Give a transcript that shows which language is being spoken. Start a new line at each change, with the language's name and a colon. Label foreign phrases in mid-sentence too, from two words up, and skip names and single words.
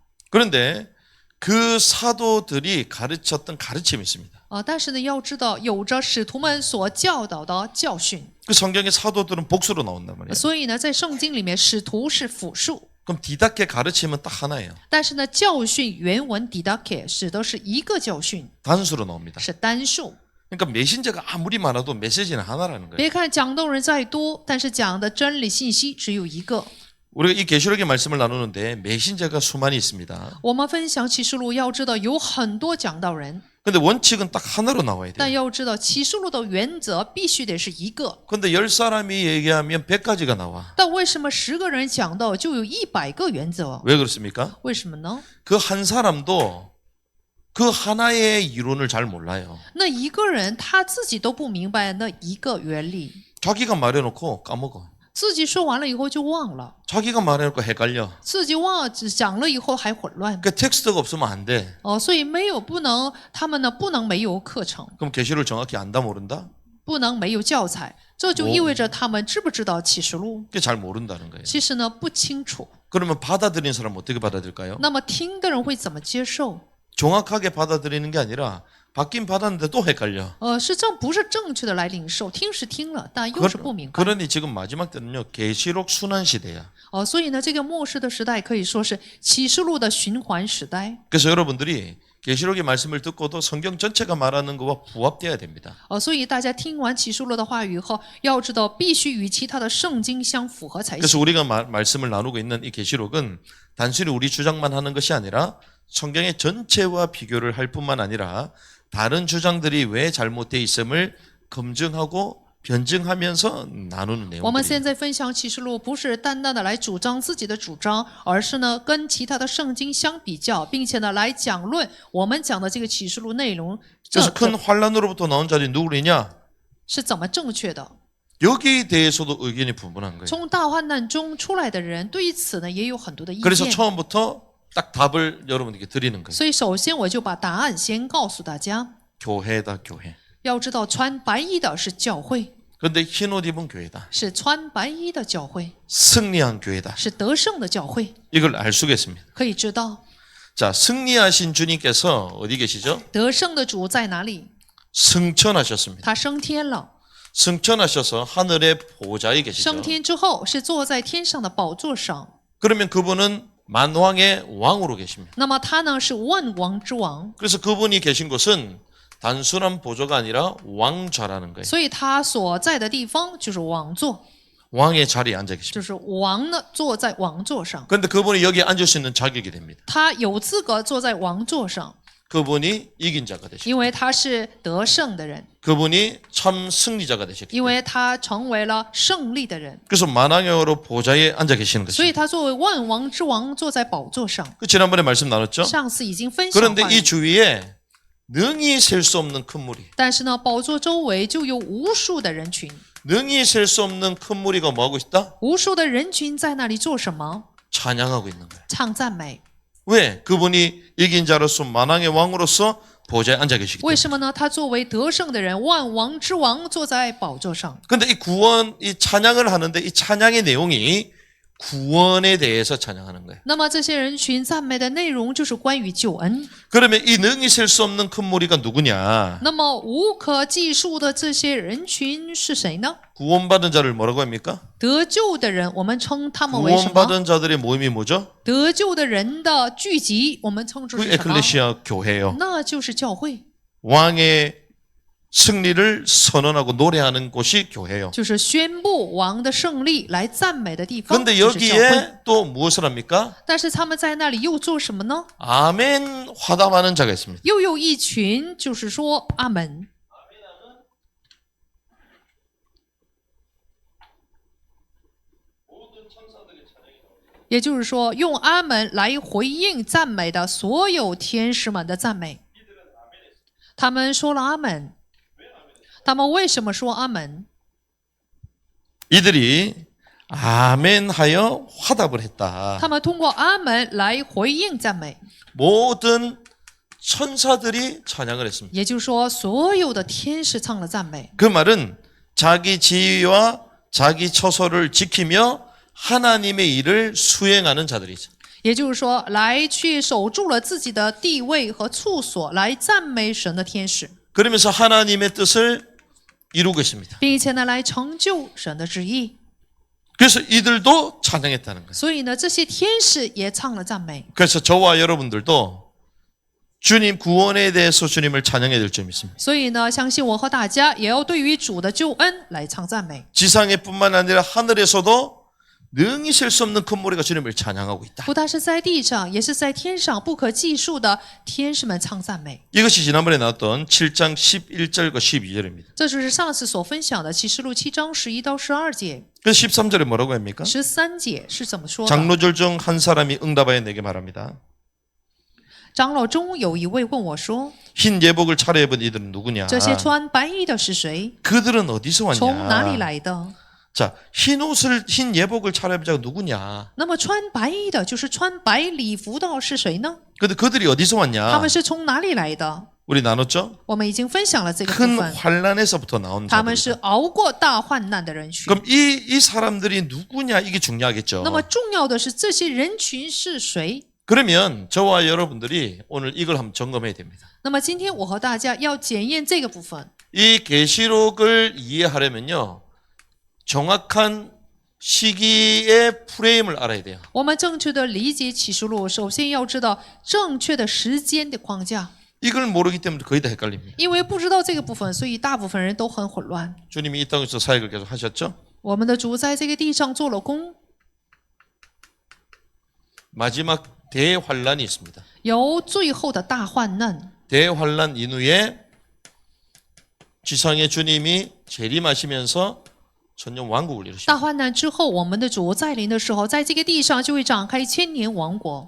Korean: 그런데 그 사도들이 가르쳤던 가르침이 있습니다.
Chinese: 但是呢，要知道有着使徒们所教导的教训。
Korean: 그 성경의 사도들은 복수로 나온단 말이에요.
Chinese: 所以呢，在圣经里面，使徒是复数，
Korean: 그럼 디다케 가르침은 딱 하나예요.
Chinese: 但是呢，教训原文 didache 指的是一个教训，
Korean: 단수로 나옵니다.
Chinese: 是单数。
Korean: 그러니까 메신저가 아무리 많아도 메시지는 하나라는 거예요.
Chinese: 别看讲道人再多，但是讲的真理信息只有一个。
Korean: 우리가 이 계시록의 말씀을 나누는데 메신저가 수많이 있습니다.
Chinese: 我们分享启示录，要知道有很多讲道人，
Korean: 근데 원칙은 딱 하나로 나와야
Chinese: 但
Korean: 돼요.
Chinese: 要知道启示录的原则必须得是一个。
Korean: 근데 10사람이 얘기하면 100가지가 나와.
Chinese: 但为什么10个人讲道就有100个原则？
Korean: 왜 그렇습니까?
Chinese: 为什么呢？
Korean: 그 한 사람도 그 하나의 이론을 잘 몰라요.
Chinese: 那一个人他自己都不明白那一个原理，
Korean: 자기가 말해놓고 까먹어.
Chinese: 自己说完了以后就忘了，
Korean: 자기가 말해놓고 헷갈려.
Chinese: 自己忘了，只讲了以后还混乱。
Korean: 그 텍스트가 없으면 안 돼.
Chinese: 所以没有不能，他们呢不能没有课程，
Korean: 그럼 계시를 정확히 안다 모른다?
Chinese: 不能没有教材，这就意味着他们知不知道启示录？
Korean: 그게 잘 모른다는 거예요.
Chinese: 其实呢不清楚。
Korean: 그러면 받아들이는 사람 어떻게 받아들일까요?
Chinese: 那么听的人会怎么接受？
Korean: 정확하게 받아들이는 게 아니라 받긴 받았는데 또 헷갈려.
Chinese: 不是正确的来领受，听是听了，但又是不明白。
Korean: 그러니 지금 마지막 때는요. 계시록 순환 시대야.
Chinese: 所以呢，这个末世的时代可以说是启示录的循环时代。
Korean: 그래서 여러분들이 계시록의 말씀을 듣고도 성경 전체가 말하는 것과 부합돼야 됩니다.
Chinese: 所以大家听完启示录的话语以后，要知道必须与其他的圣经相符合才
Korean: 그래서
Chinese: 行。
Korean: 우리가 말씀을 나누고 있는 이 계시록은 단순히 우리 주장만 하는 것이 아니라 성경의 전체와 비교를 할 뿐만 아니라 다른 주장들이 왜 잘못되어 있음을 검증하고 변증하면서 나누는
Chinese: 我们现
Korean: 내용들이에요.
Chinese: 在分享启示录，不是单单的来主张自己的主张，而是呢跟其他的圣经相比较，并且呢来讲论我们讲的这个启示录内容，
Korean: 그래서 큰 환란으로부터 나온 자들이 누구냐?
Chinese: 是怎么正确的。
Korean: 여기에 대해서도 의견이 분분한 거예요.
Chinese: 从大患难中出来的人，对于此呢也有很多的意
Korean: 그래서
Chinese: 见。
Korean: 처음부터 딱 답을 여러분에게 드리는 거예요.
Chinese: 所以首先我就把答案先告诉大家。
Korean: 교회다 교회.
Chinese: 要知道，穿白衣的是教会，
Korean: 그런데 흰 옷 입은 교회다.
Chinese: 是穿白衣的教会，
Korean: 승리한 교회다.
Chinese: 是得胜的教会。
Korean: 이걸 알 수가 있습니다.
Chinese: 可以知道，
Korean: 자, 승리하신 주님께서 어디 계시죠?
Chinese: 得胜的主在哪里？
Korean: 승천하셨습니다.
Chinese: 他升天了，
Korean: 승천하셔서 하늘의 보좌에 계시죠.
Chinese: 升天之后是坐在天上的宝座上。
Korean: 그러면 그분은 만왕의 왕으로 계십니다.
Chinese: 那么他呢是万王之王，
Korean: 그래서 그분이 계신 곳은 단순한 보좌가 아니라 왕좌라는 거예요.
Chinese: 所以他所在的地方就是王座，
Korean: 왕의 자리에 앉아 계십니다.
Chinese: 就是王呢坐在王座上，
Korean: 그런데 그분이 여기에 앉을 수 있는 자격이 됩니다.
Chinese: 他有资格坐在王座上，
Korean: 그분이 이긴 자가 되십니다.
Chinese: 因为他是得胜的人，
Korean: 그분이 참 승리자가 되셨기
Chinese: 因
Korean: 때문에
Chinese: 为他成为了胜利的人，
Korean: 그래서 만왕의 왕으로 보좌에 앉아 계시는
Chinese: 所以
Korean: 것입니다.
Chinese: 他作为万王之王坐在宝座上。
Korean: 그 지난번에 말씀 나눴죠?
Chinese: 上次已经分享
Korean: 그런데
Chinese: 完
Korean: 이 주위에 능히 셀 수 없는 큰 무리,
Chinese: 但是呢，宝座周围就有无数的人群，
Korean: 능히 셀 수 없는 큰 무리가 뭐하고 있다?
Chinese: 无数的人群在那里做什么？
Korean: 찬양하고 있는 거예요.
Chinese: 唱赞美。
Korean: 왜? 그분이 이긴 자로서 만왕의 왕으로서 보좌에 앉아 계시기
Chinese: 为
Korean: 때문에.
Chinese: 什么呢？他作为得胜的人，万王之王，坐在宝座上。
Korean: 근데 이 구원, 이 찬양을 하는데 이 찬양의 내용이 구원에 대해서 찬양하는 거예요.
Chinese: 那么这些人群赞美的内容就是关于救恩。
Korean: 그러면 이 능히 셀 수 없는 큰 무리가 누구냐?
Chinese: 那么无可计数的这些人群是谁呢？
Korean: 구원받은 자를 뭐라고 합니까?
Chinese: 得救的人，我们称他们为什么？
Korean: 구원받은 자들의 모임이 뭐죠?
Chinese: 得救的人的聚集，我们称之
Korean: 그
Chinese: 是什么？
Korean: 에클레시아 교회예요.
Chinese: 那就是教会，
Korean: 왕의 승리를 선언하고 노래하는 곳이 교회예요.
Chinese: 就是宣布王的胜利来赞美的地方，
Korean: 그런데
Chinese: 就是教会。
Korean: 여기에 또 무엇을 합니까?
Chinese: 但是他们在那里又做什么呢？
Korean: 아멘 화답하는 자가 있습니다.
Chinese: 又有一群，就是说阿门。也就是说，用阿门来回应赞美的所有天使们的赞美。他们说了阿门。他们为什么说阿门？
Korean: 이들이 아멘하여 화답을 했다.
Chinese: 他们通过阿门来回应赞美。
Korean: 모든 천사들이 찬양을 했습니다.
Chinese: 也就是说，所有的天使唱了赞美。
Korean: 그 말은 자기 지위와 자기 처소를 지키며 하나님의 일을 수행하는 자들이죠.
Chinese: 也就是说，来去守住了自己的地位和处所，来赞美神的天使，
Korean: 그러면서 하나님의 뜻을 이루고 있습니다.
Chinese: 并且呢，来成就神的旨意。
Korean: 그래서 이들도 찬양했다는 거예요.
Chinese: 所以呢，这些天使也唱了赞美。
Korean: 그래서 저와 여러분들도 주님 구원에 대해서 주님을 찬양해야 될 점이 있습니다.
Chinese: 所以呢，相信我和大家也要对于主的救恩来唱赞美。
Korean: 지상에뿐만 아니라 하늘에서도 능히 셀 수 없는 큰 무리가 주님을 찬양하고 있다.
Chinese: 不但是在地上，也是在天上不可计数的天使们唱赞美。
Korean: 이것이 지난번에 나왔던 7장 11절과 12절입니다.
Chinese: 这就是上次所分享的启示录7章11到12节。
Korean: 그 13절에 뭐라고 합니까?
Chinese: 13 节是怎么说的？
Korean: 장로들 중 한 사람이 응답하여 내게 말합니다.
Chinese: 长老中有一位问我说
Korean: 흰 예복을 차려입은 이들은 누구냐?
Chinese: 这些穿白衣的是谁？
Korean: 그들은 어디서
Chinese: 从哪里
Korean: 왔냐?
Chinese: 来的？
Korean: 자, 흰 예복을 차려입은 자가 누구냐?
Chinese: 那么穿白衣的，就是穿白礼服的是谁呢？
Korean: 근데 그들이 어디서
Chinese: 他
Korean: 왔냐?
Chinese: 们是从哪里来的？
Korean: 우리 나눴죠?
Chinese: 我们已经分享了这个部
Korean: 큰
Chinese: 分，
Korean: 환란에서부터 나온
Chinese: 他们是
Korean: 자들이다.
Chinese: 熬过大患难的人群。
Korean: 그럼 이 사람들이 누구냐 이게 중요하겠죠.
Chinese: 那么重要的是这些人群是谁？
Korean: 그러면 저와 여러분들이 오늘 이걸 한번 점검해야 됩니다.
Chinese: 那么今天我和大家要检验这个部分。
Korean: 이 계시록을 이해하려면요. 정확한 시기의 프레임을 알아야 돼요.
Chinese: 我们正确的理解启示录，首先要知道正确的时间的框架。
Korean: 이걸 모르기 때문에 거의 다 헷갈립니다.
Chinese: 因为不知道这个部分，所以大部分人都很混乱。
Korean: 주님이 이 땅에서 사역을 계속 하셨죠?
Chinese: 我们的主在这个地上做了工，
Korean: 마지막 대환란이 있습니다.
Chinese: 有最后的大患难。
Korean: 대환란 이후에 지상의 주님이 재림하시면서 천년 왕국을
Chinese: 大
Korean: 이루십니다.
Chinese: 患难之后，我们的主再临的时候，在这个地上就会展开千年王国。